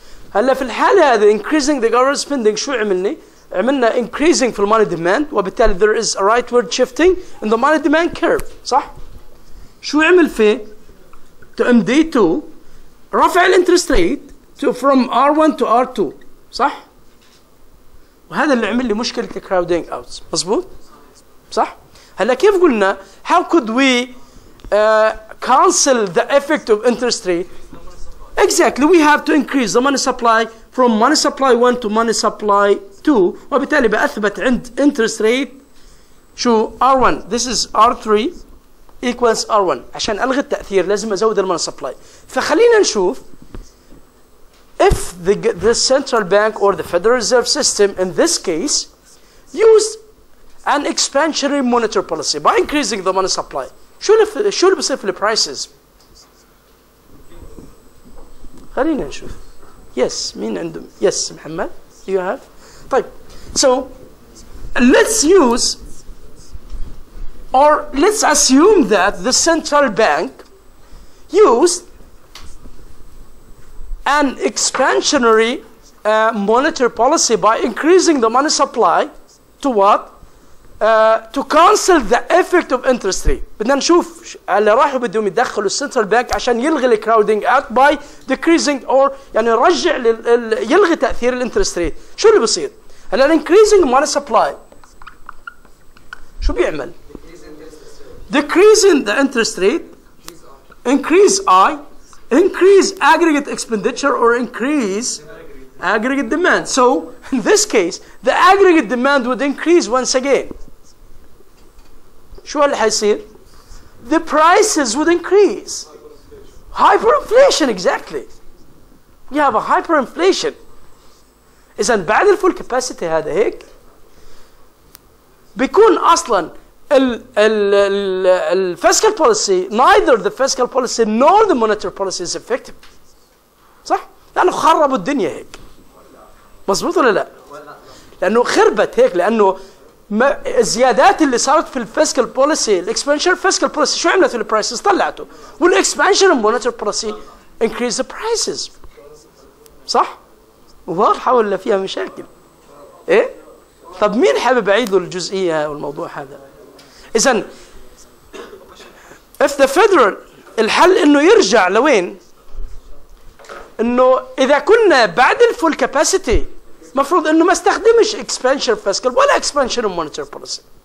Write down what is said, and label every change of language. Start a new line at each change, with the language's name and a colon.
Arabic: هلا في الحاله هذه
English: increasing the government spending
Arabic: شو عملنا increasing في الماني ديماند وبالتالي
English: there is a rightward shifting in the money demand curve،
Arabic: صح؟ شو عمل فيه؟ to MD2 رفع الانترست ريت from R1 to R2، صح؟ وهذا اللي عمل لي مشكله الكراودينج اوتس، مظبوط؟ صح؟ هلا كيف قلنا
English: how could we cancel the effect of interest rate? Exactly, we have to increase the money supply from money supply 1 to money supply 2
Arabic: وبالتالي بأثبت عند
English: interest rate
Arabic: شو
English: R1 this is R3 equals R1.
Arabic: عشان ألغي التأثير لازم أزود الموني سبلاي. فخلينا نشوف
English: if the central bank or the Federal Reserve System in this case used an expansionary monetary policy by increasing the money supply
Arabic: شو اللي بصير في البرايسز؟ خلينا نشوف.
English: Yes
Arabic: مين عندهم؟
English: Yes محمد you have. طيب so let's use or let's assume that the central bank used an expansionary monetary policy by increasing the money supply to what? To cancel the effect of interest rate.
Arabic: بدنا نشوف اللي راحوا بدهم يدخلوا السنترال بانك عشان يلغي الكراودينج اوت
English: by decreasing or
Arabic: يعني يرجع يلغي تاثير الانترست ريت. شو اللي بصير؟ هلا
English: increasing money supply
Arabic: شو بيعمل؟
English: decreasing the interest rate increase I increase aggregate expenditure or increase aggregate demand. So in this case the aggregate demand would increase once again.
Arabic: شو اللي حيصير؟
English: The prices would increase. Hyperinflation exactly. We have a hyperinflation.
Arabic: إذا بعد الفول كاباسيتي هذا هيك بيكون أصلا ال
English: fiscal policy neither the fiscal policy nor the monetary policy is effective.
Arabic: صح؟ لأنه خربوا الدنيا هيك. مظبوط ولا لا؟ لأنه خربت هيك لأنه الزيادات اللي صارت في الفيسكال بوليسي الاكسبانشن فيسكال بوليسي شو عملت في البرايسز؟ طلعته. والاكسبانشن المونيتري بوليسي
English: increase the prices.
Arabic: صح؟ واضحة ولا فيها مشاكل؟ ايه؟ طب مين حابب اعيد له الجزئية والموضوع هذا؟ إذا if the federal الحل انه يرجع لوين؟ انه اذا كنا بعد الفول كاباسيتي مفروض انه ما استخدمش اكسبانشن فيسكال ولا اكسبانشن مونيتري بوليسي.